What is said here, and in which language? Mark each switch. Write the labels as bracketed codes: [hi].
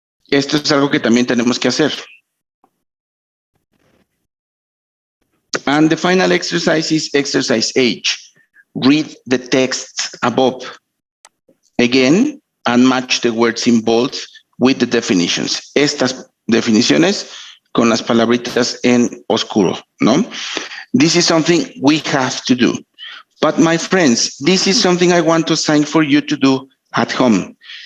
[es] Esto es algo que también tenemos que hacer. [en] And the final exercise is exercise H. Read the texts above again and match the words in bold with the definitions. [es] Estas definiciones con las palabritas en oscuro, ¿no? [en] This is something we have to do. But my friends, this is something I want to assign for you to do at home.